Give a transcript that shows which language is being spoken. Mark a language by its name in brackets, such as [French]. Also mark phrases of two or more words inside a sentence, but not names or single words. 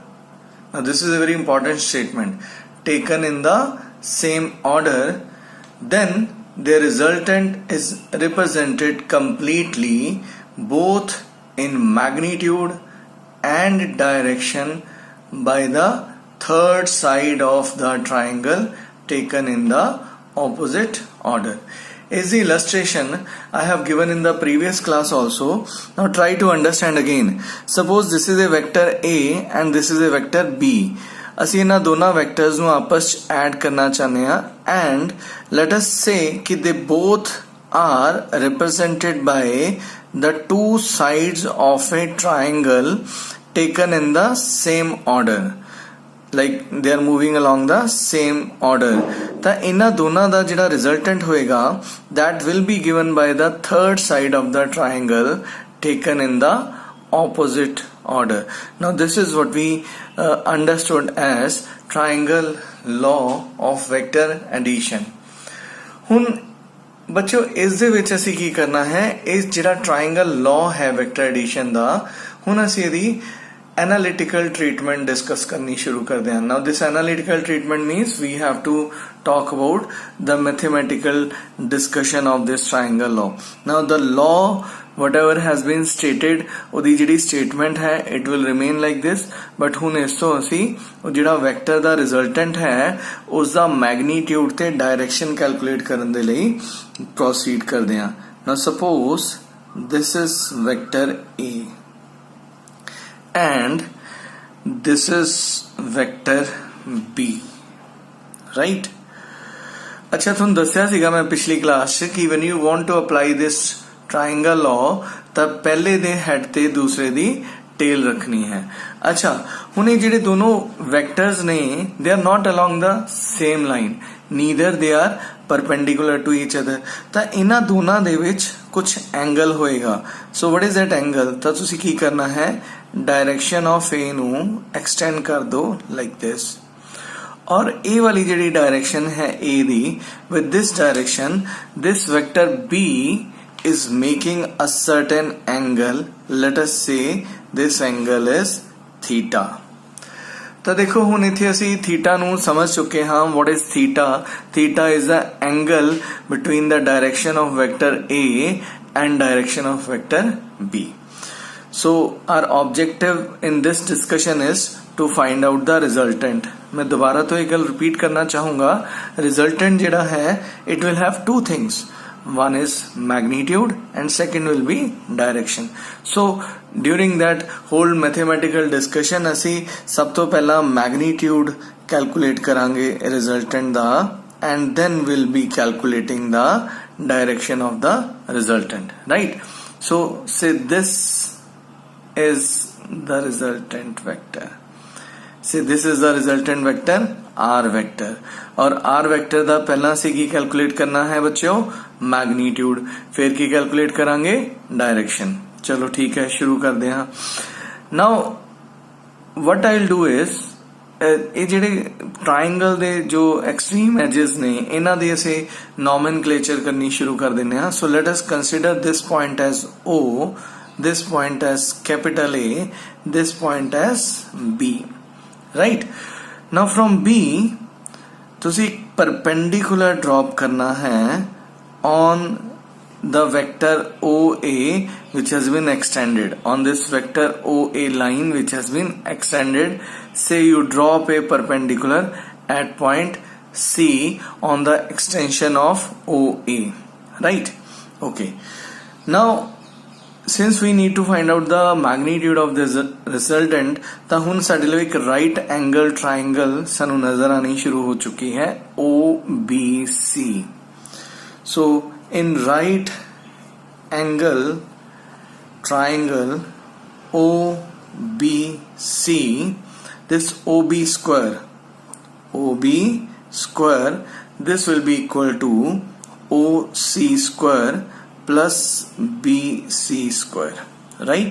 [English] Now this is a very important statement, taken in the same order, then their resultant is represented completely both in magnitude and direction by the third side of the triangle taken in the opposite order। Is the illustration I have given in the previous class also। Now try to understand again। Suppose this is a vector A and this is a vector B। [Punjabi] ਅਸੀਂ ਇਹਨਾਂ ਦੋਨਾਂ ਵੈਕਟਰਸ ਨੂੰ ਆਪਸ ਚ ਐਡ ਕਰਨਾ ਚਾਹੁੰਦੇ ਹਾਂ [English] and let us say ਕਿ they both are represented by the two sides of a triangle taken in the same order, like they are moving along the same order। [Punjabi] ਤਾਂ ਇਹਨਾਂ ਦੋਨਾਂ ਦਾ ਜਿਹੜਾ ਰਿਜ਼ਲਟੈਂਟ ਹੋਏਗਾ [English] that will be given by the third side of the triangle taken in the opposite order। Now this is what we understood as triangle law of vector addition। [Punjabi] ਹੁਣ ਬੱਚਿਓ ਇਸ ਦੇ ਵਿੱਚ ਅਸੀਂ ਕੀ ਕਰਨਾ ਹੈ, ਇਸ ਜਿਹੜਾ [English] triangle law [Punjabi] ਹੈ [English] vector addition [Punjabi] ਦਾ, ਹੁਣ ਅਸੀਂ ਇਹਦੀ [English] analytical treatment discuss [Hindi] करनी शुरू कर दें। [English] Now this analytical treatment means we have to talk about the mathematical discussion of this triangle law। Now the law whatever has been stated [Punjabi] ਉਹਦੀ ਜਿਹੜੀ statement ਹੈ [English] it will remain like this, but [Punjabi] ਹੁਣ ਇਸ ਤੋਂ ਅਸੀਂ ਉਹ ਜਿਹੜਾ ਵੈਕਟਰ ਦਾ ਰਿਜ਼ਲਟੈਂਟ ਹੈ ਉਸ ਦਾ ਮੈਗਨੀਟਿਊਡ ਤੇ ਡਾਇਰੈਕਸ਼ਨ ਕੈਲਕੂਲੇਟ ਕਰਨ ਦੇ ਲਈ ਪ੍ਰੋਸੀਡ ਕਰਦੇ ਹਾਂ। [English] Now suppose this is vector A and this is vector B, right? [Punjabi] अच्छा ਤੁਹਾਨੂੰ ਦੱਸਿਆ ਸੀਗਾ ਮੈਂ ਪਿਛਲੀ ਕਲਾਸ 'ਚ ਕਿ [English] when you want to apply this triangle law [Punjabi] ਤਾਂ ਪਹਿਲੇ ਦੇ ਹੈਡ ਤੇ ਦੂਸਰੇ ਦੀ ਟੇਲ ਰੱਖਣੀ ਹੈ। ਅੱਛਾ ਹੁਣ ਇਹ ਜਿਹੜੇ ਦੋਨੋਂ ਵੈਕਟਰਸ ਨੇ [English] they are not along the same line, neither they are perpendicular to each other। [Punjabi] ਤਾਂ ਇਹਨਾਂ ਦੋਨਾਂ ਦੇ ਵਿੱਚ ਕੁਝ ਐਂਗਲ ਹੋਏਗਾ। ਸੋ [English] what is that angle? [Punjabi] ਤਾਂ ਤੁਸੀਂ ਕੀ ਕਰਨਾ ਹੈ, [English] direction of A ਨੂੰ [Hindi] एक्सटेंड कर दो [English] like this, [Punjabi] ਔਰ A ਵਾਲੀ ਜਿਹੜੀ ਡਾਇਰੈਕਸ਼ਨ ਹੈ A ਦੀ [English] with this direction this vector B is making a certain angle। let us say this angle is theta। [Punjabi] ਤਾਂ ਦੇਖੋ ਹੁਣ ਇੱਥੇ ਅਸੀਂ ਥੀਟਾ ਨੂੰ ਸਮਝ ਚੁੱਕੇ ਹਾਂ। [English] what is theta? Theta is the angle between the direction of vector A and direction of vector B। So our objective in this discussion is to find out the resultant। [Punjabi] ਮੈਂ ਦੋਬਾਰਾ ਤੋ ਏਕ ਗਲ ਰਿਪੀਟ ਕਰਨਾ ਚਾਹੂੰਗਾ, [English] resultant [Punjabi] ਜਿਹੜਾ ਹੈ [English] it will have two things, one is magnitude and second will be direction। So during that whole mathematical discussion [Punjabi] ਅਸੀਂ ਸਭ ਤੋਂ ਪਹਿਲਾਂ magnitude ਕੈਲਕੂਲੇਟ ਕਰਾਂਗੇ ਰਿਜ਼ਲਟੈਂਟ ਦਾ [English] and then we'll be calculating the direction of the resultant, right? So say this is the resultant vector, say this is the resultant vector r vector, [Punjabi] ਔਰ r vector ਦਾ ਪਹਿਲਾਂ ਸੇ ਕੀ ਕੈਲਕੂਲੇਟ ਕਰਨਾ ਹੈ ਬੱਚਿਓ, ਮੈਗਨੀਟਿਊਡ, ਫਿਰ ਕੀ ਕੈਲਕੂਲੇਟ ਕਰਾਂਗੇ ਡਾਇਰੈਕਸ਼ਨ। [Hindi] चलो ठीक है, शुरू करते हैं। [English] now what I will do is [Punjabi] ਇਹ ਜਿਹੜੇ ਟ੍ਰਾਇੰਗਲ ਦੇ ਜੋ ਐਕਸਟ੍ਰੀਮ ਐਜਿਸ ਨੇ ਇਹਨਾਂ ਦੀ ਅਸੀਂ ਨੌਮੇਨਕਲੇਚਰ ਕਰਨੀ ਸ਼ੁਰੂ ਕਰ ਦਿੰਦੇ ਹਾਂ। [English] so let us consider this point as O, this point as capital A, this point as B, right? Now from B ਤੁਸੀਂ perpendicular drop [Punjabi] ਕਰਨਾ ਹੈ [English] on the vector OA which has been extended, on this vector OA line which has been extended. Say you drop a perpendicular at point C on the extension of OA, right? Okay, now since we need to find out the magnitude of this resultant, [Punjabi] ਤਾਂ ਹੁਣ ਸਾਡੇ ਲਈ ਇੱਕ [English] right angle triangle [Punjabi] ਸਾਨੂੰ ਨਜ਼ਰ ਆਣੀ ਸ਼ੁਰੂ ਹੋ ਚੁੱਕੀ ਹੈ, OBC. [English] So in right angle triangle OBC, this OB square, this will be equal to OC square plus BC square, right?